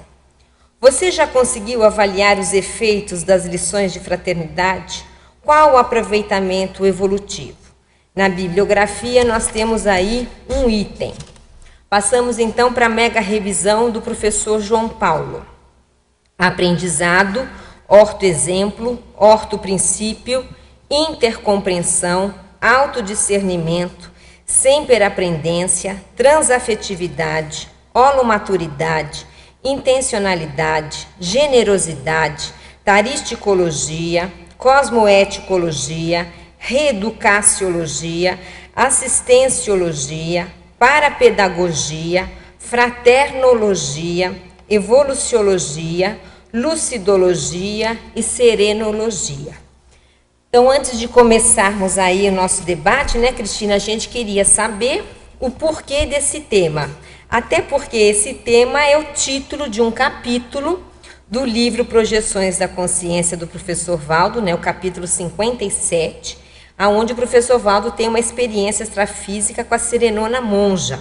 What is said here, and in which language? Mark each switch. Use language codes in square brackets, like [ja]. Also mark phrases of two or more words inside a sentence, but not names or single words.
[pt] Você já conseguiu avaliar os efeitos das lições de fraternidade? Qual o aproveitamento evolutivo? Na bibliografia nós temos aí um item. Passamos então para a mega revisão do professor João Paulo. Aprendizado, ortoexemplo, ortoprincípio, intercompreensão, autodiscernimento, semperapendência, transafetividade, holomaturidade, intencionalidade, generosidade, taristicologia, cosmoeticologia, reeducaciologia, assistenciologia, parapedagogia, fraternologia, evoluciologia, lucidologia e serenologia. Então, antes de começarmos aí o nosso debate, né, Cristina, a gente queria saber o porquê desse tema. Até porque esse tema é o título de um capítulo do livro Projeções da Consciência, do professor Valdo, né, o capítulo 57, onde o professor Valdo tem uma experiência extrafísica com a serenona monja.